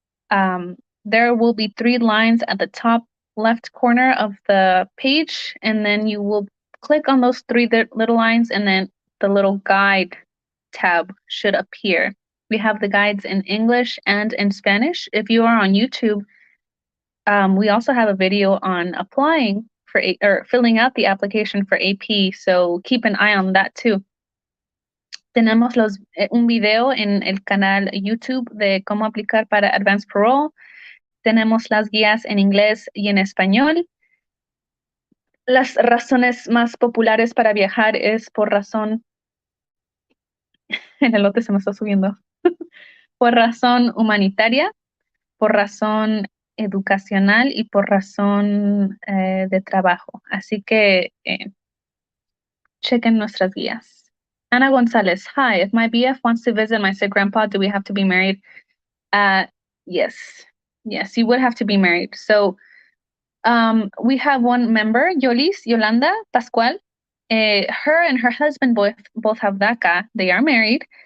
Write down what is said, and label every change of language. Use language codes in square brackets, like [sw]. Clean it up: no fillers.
[en] There will be 3 lines at the top left corner of the page, and then you will click on those 3 little lines, and then the little guide tab should appear. We have the guides in English and in Spanish. If you are on YouTube, we also have a video on applying for or filling out the application for AP, so keep an eye on that too. [es] Tenemos un video en el canal YouTube de cómo aplicar para Advance Parole. Tenemos las guías en inglés y en español. Las razones más populares para viajar es por razón, el elote se me está subiendo, por razón humanitaria, por razón educacional y por razón de trabajo. Así que chequen nuestras guías. [en] Ana Gonzalez, hi, if my BF wants to visit my sick grandpa, do we have to be married? Uh, yes. Yes, you would have to be married. So we have one member, Yolanda Pascual. Her and her husband both have DACA. They are married.